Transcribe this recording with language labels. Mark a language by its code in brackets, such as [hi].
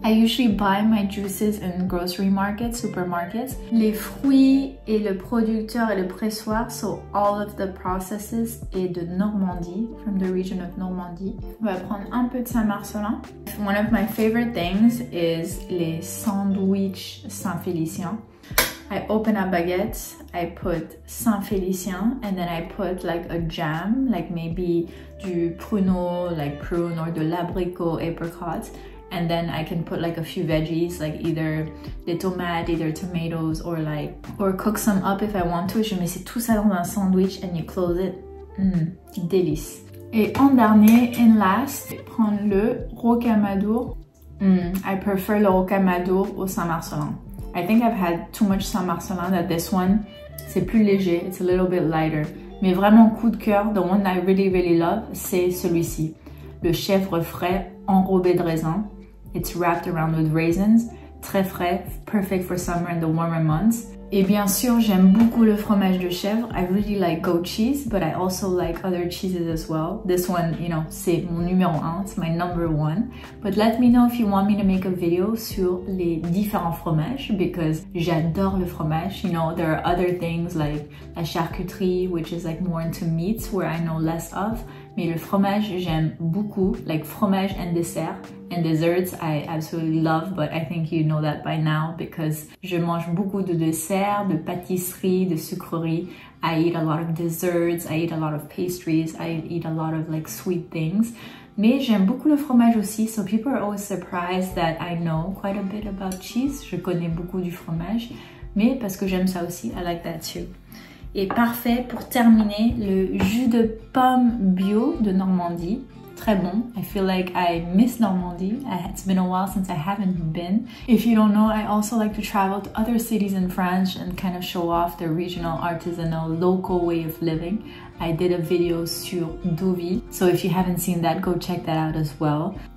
[en] I usually buy my juices in grocery markets, supermarkets. [fr] Les fruits et le producteur et le pressoir, [en] so all of the processes [fr] est de Normandie, [en] from the region of Normandie. [fr] On va prendre un peu de Saint-Marcellin. [en] One of my favorite things is [fr] les sandwichs Saint-Félicien. [en] I open a baguette, I put Saint-Félicien, and then I put like a jam, like maybe [fr] du pruneau, [en] like prune, or [fr] de l'abricot, [en] apricot. And then I can put like a few veggies, like either [fr] des tomates, [en] either tomatoes, or cook some up if I want to. [fr] Je mets tout ça dans un sandwich [en] and you close it. [fr] Délice. Et en dernier, [en] and last, [fr] prendre le rocamadour. [en] I prefer le rocamadour au Saint-Marcellin. I think I've had too much Saint-Marcellin that this one, [fr] c'est plus léger, [en] it's a little bit lighter. [fr] Mais vraiment coup de cœur, [en] the one I really really love, [fr] c'est celui-ci. Le chèvre frais enrobé de raisin. [en] It's wrapped around with raisins. [fr] Très frais, [en] perfect for summer and the warmer months. [fr] Et bien sûr, j'aime beaucoup le fromage de chèvre. [en] I really like goat cheese, but I also like other cheeses as well. This one, you know, [fr] c'est mon numéro 1, [en] it's my number 1. But let me know if you want me to make a video [fr] sur les différents fromages, [en] because [fr] j'adore le fromage. [en] You know, there are other things like la charcuterie, which is like more into meats, where I know less of. [fr] Mais le fromage, j'aime beaucoup, [en] like fromage and dessert. And desserts, I absolutely love, but I think you know that by now because [fr] je mange beaucoup de desserts, de pâtisseries, de sucreries. [en] I eat a lot of desserts, I eat a lot of pastries, I eat a lot of like sweet things. [fr] Mais j'aime beaucoup le fromage aussi, [en] so people are always surprised that I know quite a bit about cheese. [fr] Je connais beaucoup du fromage, mais parce que j'aime ça aussi, [en] I like that too. [fr] Et parfait pour terminer, le jus de pomme bio de Normandie. Très bon. [en] I feel like I miss Normandy. It's been a while since I haven't been. If you don't know, I also like to travel to other cities in France and kind of show off the regional, artisanal, local way of living. I did a video [fr] sur Deauville, [en] so if you haven't seen that, go check that out as well.